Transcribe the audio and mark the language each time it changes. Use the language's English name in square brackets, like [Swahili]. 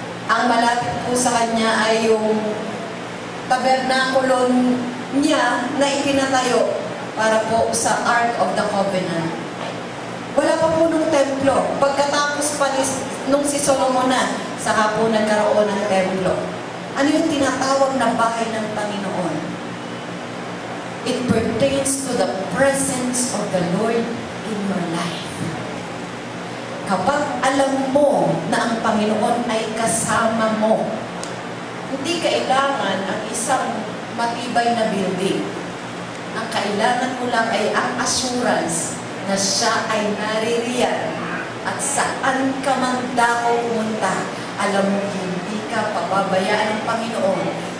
[Filipino] Ang malapit po sa kanya ay yung tabernakulo niya na ipinatayo para po sa Ark of the Covenant. Wala pa po nung templo. Pagkatapos pa nung si Solomon na, saka po nagkaroon ng templo. Ano yung tinatawag na bahay ng Panginoon? [English] It pertains to the presence of the Lord in your life. [Filipino] Kapag alam mo na ang Panginoon ay kasama mo, hindi kailangan ang isang matibay na building. Ang kailangan mo lang ay ang assurance na siya ay naririyan at saan ka man dako pumunta, alam mo hindi ka pababayaan ng Panginoon.